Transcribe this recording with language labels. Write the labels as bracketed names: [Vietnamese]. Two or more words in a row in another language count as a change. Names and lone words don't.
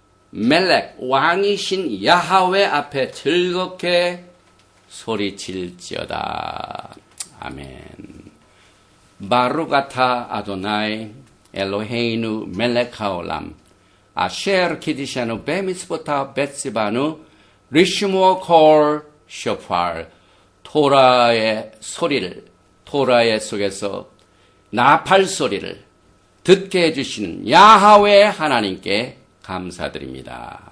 [Korean] 멜렉 왕이신 야하웨 앞에 즐겁게 소리칠지어다. 아멘. [Hebrew] ברוך אתה אדוני אלוהינו מלך העולם אשר קידשנו במצוותיו וציוונו לשמוע קול שופר. [Korean] 토라의 소리를, 토라의 속에서 나팔 소리를 듣게 해주시는 야하웨 하나님께 감사드립니다.